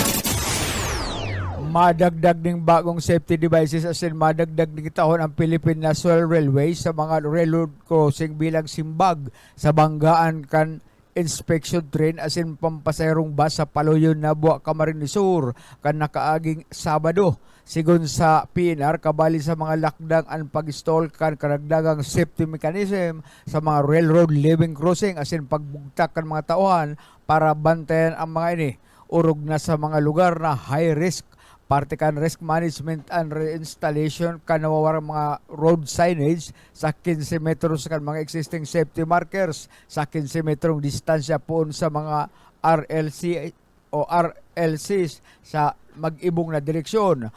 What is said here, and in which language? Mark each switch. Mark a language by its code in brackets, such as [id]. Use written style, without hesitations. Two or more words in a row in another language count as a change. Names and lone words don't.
[bik] Madagdag ng bagong [en] safety devices [bik] asin madagdag ng tahon ang Philippine National Railway sa mga [en] railroad crossing [bik] bilang simbag sa banggaan kan [en] inspection train [bik] asin pampasayrong bus sa Paloyon, Nabua, Camarines Sur kan nakaaging Sabado. Sigon sa PNR, kabali sa mga lakdang ang pag-install kan karagdagang [en] safety mechanism [bik] sa mga [en] railroad living crossing [bik] asin pagbugtak kan mga tauhan para bantayan ang mga ini. Urog na sa mga lugar na [en] high risk, [bik] parte kan [en] risk management and reinstallation [bik] kan nawawarang mga [en] road signage [bik] sa 15 metros kan mga [en] existing safety markers [bik] sa 15 metrong distansya poon sa mga RLC o RLCs sa mag-ibong na direksyon.